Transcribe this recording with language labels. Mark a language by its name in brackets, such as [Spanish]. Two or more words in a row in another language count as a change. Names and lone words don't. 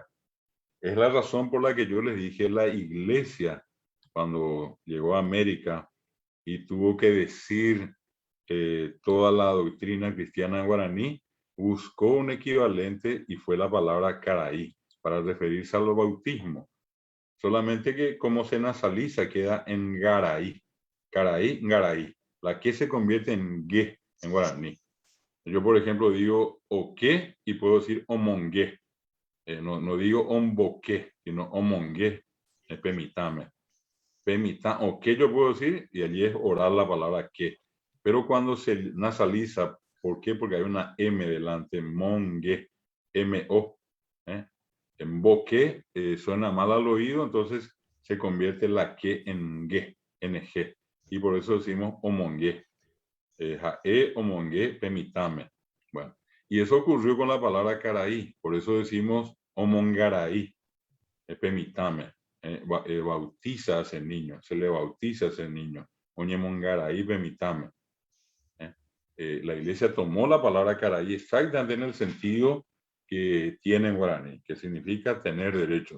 [Spanish] Es la razón por la que yo les dije la iglesia, cuando llegó a América y tuvo que decir toda la doctrina cristiana guaraní, buscó un equivalente y fue la palabra caraí para referirse al bautismo. Solamente que como se nasaliza queda en [Guarani] garaí, caraí, garaí. [Spanish] La que se convierte en gue en guaraní. Yo, por ejemplo, digo oque y puedo decir omongue. No digo omboque, sino [Guarani] omongue, pemitame. Pemita, [Spanish] o que yo puedo decir, y allí es oral la palabra que. Pero cuando se nasaliza, ¿por qué? Porque hay una M delante, mongue, M-O. En boque suena mal al oído, entonces se convierte la que en ge, NG. Y por eso decimos omongue. [Guarani] Jae, omongue, pemitame. [Spanish] Bueno, y eso ocurrió con la palabra caraí, por eso decimos [Guarani] omongaraí, pemitame. [Spanish] Bautiza a ese niño, se le bautiza a ese niño. [Guarani] Oñemongaraí, pemitame. [Spanish] la iglesia tomó la palabra caraí exactamente en el sentido que tiene en guaraní, que significa tener derechos.